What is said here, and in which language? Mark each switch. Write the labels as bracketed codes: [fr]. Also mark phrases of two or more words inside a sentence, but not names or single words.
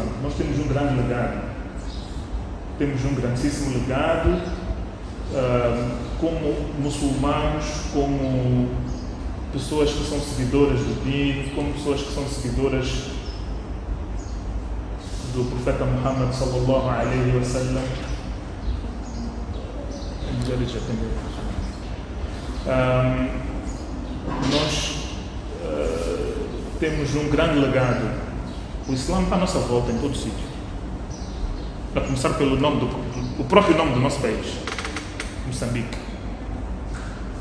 [pt] Nós temos um grande legado. Temos um grandíssimo legado como muçulmanos, como pessoas que são seguidoras do Din, como pessoas que são seguidoras do profeta Muhammad [ar] صلى الله عليه وسلم. [pt] Nós temos um grande legado. O Islã está à nossa volta em todo sítio. A começar pelo o próprio nome do nosso país, Moçambique.